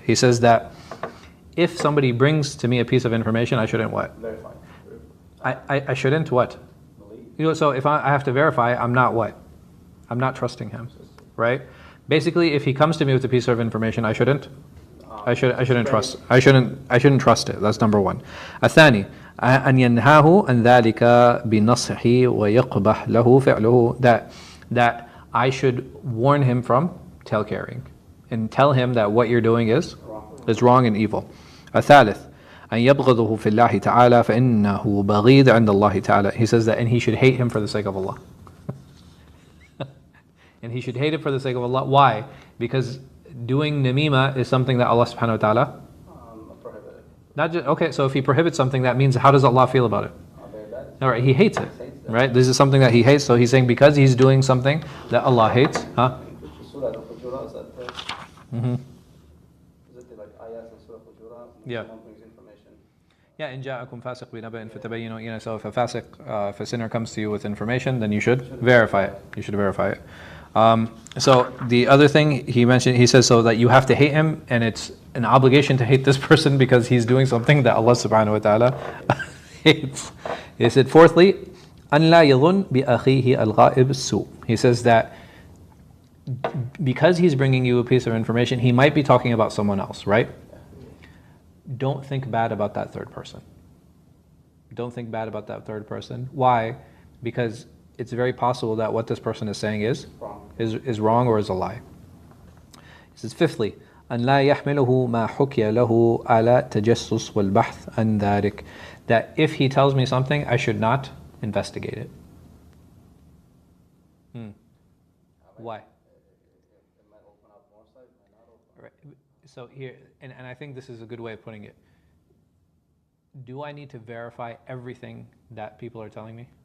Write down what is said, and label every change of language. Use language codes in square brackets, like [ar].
[en] He says that if somebody brings to me a piece of information, I shouldn't what? Verify. I shouldn't what? Believe. So if I have to verify, I'm not what? I'm not trusting him, right? Basically, if he comes to me with a piece of information, I shouldn't trust. I shouldn't trust it. That's number 1. [ar] الثاني أن ينهاه عن ذلك بنصحه ويقبح له فعله. [en] That I should warn him from tale carrying and tell him that what you're doing is wrong and evil. [ar] الثالث أن يبغضه في الله تعالى فإنه بغيض عند الله تعالى. [en] He says that, and he should hate him for the sake of Allah. And he should hate it for the sake of Allah. Why? Because doing namima is something that Allah subhanahu wa ta'ala Prohibited. not just, okay, so if he prohibits something, that means how does Allah feel about it? Very bad. All right, he hates it, right? This is something that he hates, so he's saying because he's doing something that Allah hates, huh? Surah Al-Hujurat is that is it like ayat in Surah Al-Hujurat? Yeah. Someone brings information. Yeah, [ar] in ja'akum fasiq binaba'in fatabayyanu, [en] so if a fasiq, if a sinner comes to you with information, then you should verify it. You should verify it. So the other thing he mentioned, he says so that you have to hate him, and it's an obligation to hate this person because he's doing something that Allah subhanahu wa ta'ala hates. He said, fourthly, [ar] أن لا يظن بأخيه الغائب السوء. [en] He says that because he's bringing you a piece of information, he might be talking about someone else, right? Don't think bad about that third person. Don't think bad about that third person. Why? Because it's very possible that what this person is saying is wrong or is a lie. He says, fifthly, [ar] أن لا يحمله ما حكي له على تجسس والبحث عن ذلك. [en] That if he tells me something, I should not investigate it. Why? It might open up more sight, it might not open up. Right. So here, and I think this is a good way of putting it. Do I need to verify everything that people are telling me?